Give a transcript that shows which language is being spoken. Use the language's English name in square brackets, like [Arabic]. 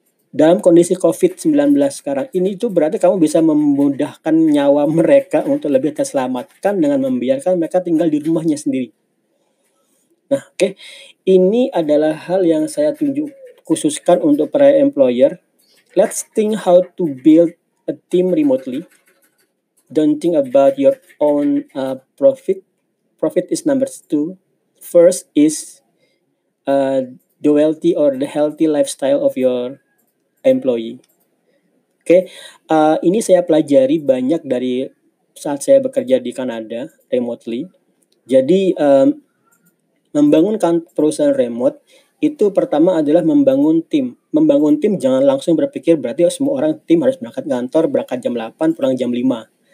[Indonesian] Dalam kondisi COVID-19 sekarang ini itu berarti kamu bisa memudahkan nyawa mereka untuk lebih terselamatkan dengan membiarkan mereka tinggal di rumahnya sendiri. Nah, oke. Ini adalah hal yang saya khususkan untuk para employer. [English] Let's think how to build a team remotely. Don't think about your own profit. Profit is number 2. First is the wealthy or the healthy lifestyle of your employee. [Indonesian] Oke, ini saya pelajari banyak dari saat saya bekerja di Kanada remotely. Jadi membangun perusahaan remote itu pertama adalah membangun tim. Membangun tim jangan langsung berpikir berarti semua orang tim harus berangkat kantor, berangkat jam 8, pulang jam 5.